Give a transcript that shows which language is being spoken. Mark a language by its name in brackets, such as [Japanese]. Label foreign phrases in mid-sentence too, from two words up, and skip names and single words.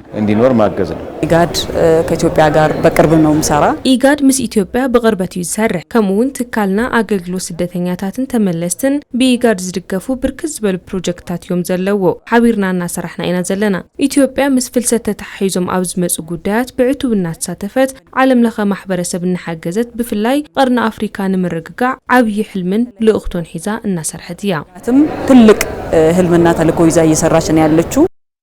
[Amharic] እንዲኖር ማገዝ ነው ኢጋድ ከኢትዮጵያ ጋር በቅርብ ነው ምሰራ [Tigrinya] ኢጋድ ምስ ኢትዮጵያ በቅርበት ይሰርሕ ከምውን ትካልና አገልግሎት ስደተኛታትን ተመለስትን ብኢጋድ ዝድገፉ ብርክዝ ዝበሉ ፕሮጀክታት እዮም ዘለዎ ሓቢርናና ሰራሕና ኢና ዘለና ኢትዮጵያ ምስ ፍልሰት ተታሒዞም ኣብ ዝመጹ ጉዳያት ብዕቱብነት ተሳተፈት ዓለም ለኸ ማሕበረሰብ እናሓገዘት ብፍላይ ቀርና አፍሪካ ንምርግጋዕ ዓብይ ሕልምን ልእኽቶን ሒዛ እናሰርሐት እያ [Amharic] ትልቅ ህልምና ተልእኮ ይዛ እየሰራች ነው ያለችው